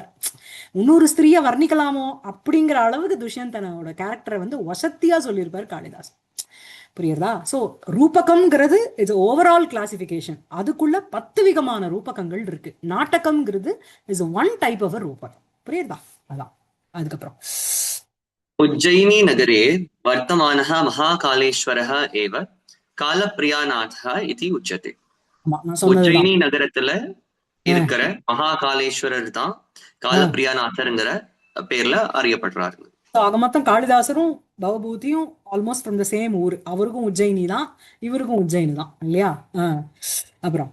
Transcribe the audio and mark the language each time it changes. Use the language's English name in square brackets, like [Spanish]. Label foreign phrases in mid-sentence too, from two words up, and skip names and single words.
[Tamil] 300 ஸ்திரீயை வர்ணிக்கலாமோ அப்படிங்கிற அளவுக்கு துஷ்யந்தனோட கேரக்டரை வந்து வசத்தியா சொல்லியிருப்பார் காளிதாஸ். புரியுறதா? ஸோ ரூபகம்ங்கிறது [English] it's overall classification. [Tamil] அதுக்குள்ள 10 விதமான ரூபகங்கள் இருக்கு. நாட்டகம்ங்கிறது [English] is one type of [Tamil] ரூபகம். புரியுறதா? அதான். அதுக்கப்புறம் [Sanskrit] उज्जयिनी नगरे वर्तमानः महाकालेश्वरः एव कालप्रियानाथः इति उच्यते. [Tamil] ஆமா நான் சொன்னதுதான். உஜ்ஜயினி நகரத்துல இருக்கிற மகாகாலேஸ்வரர் தான் காலப்பிரியாநாதர்ங்கிற பேர்ல அறியப்படுறாரு. ஆக மொத்தம் காளிதாசரும் பவபூதியும் [English] almost from the same [Tamil] ஊர். அவருக்கும் உஜ்ஜயினி தான், இவருக்கும் உஜ்ஜயினி தான் இல்லையா? அப்புறம்